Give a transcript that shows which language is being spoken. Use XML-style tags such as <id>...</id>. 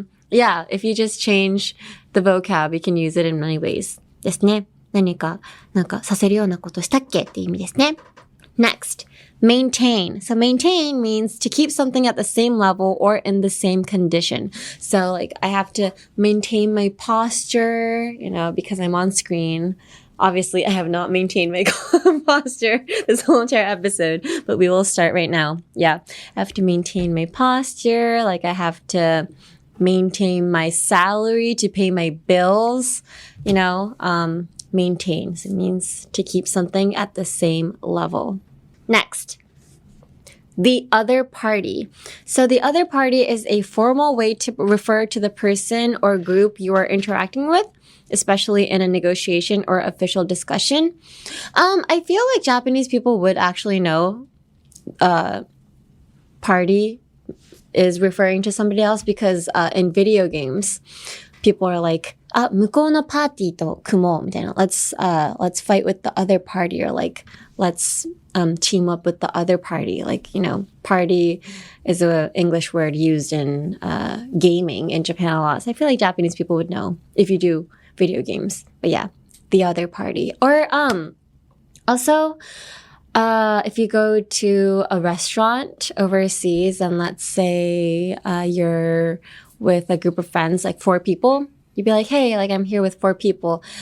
<en>Yeah, if you just change the vocab, you can use it in many ways.</en> <ja>ですね。何かさせるようなことしたっけって意味ですね。</ja> <en>Next, maintain. So maintain means to keep something at the same level or in the same condition. So like I have to maintain my posture, because I'm on screen. Obviously, I have not maintained my posture this whole entire episode, but we will start right now. Yeah, I have to maintain my posture. Like I have to maintain my salary to pay my bills, maintain. So it means to keep something at the same level. Next, the other party. So the other party is a formal way to refer to the person or group you are interacting with, especially in a negotiation or official discussion. I feel like Japanese people would actually know party is referring to somebody else because in video games, people are like,</en> <ja>向こうのパーティーと組もうみたいな。</ja> <en>let's fight with the other party, or like, let's team up with the other party. Like, party is an English word used in gaming in Japan a lot. So I feel like Japanese people would know if you do video games. But yeah, the other party. Or also, if you go to a restaurant overseas and let's say you're with a group of friends, like 4 people, you'd be like, hey, like I'm here with 4 people.</en>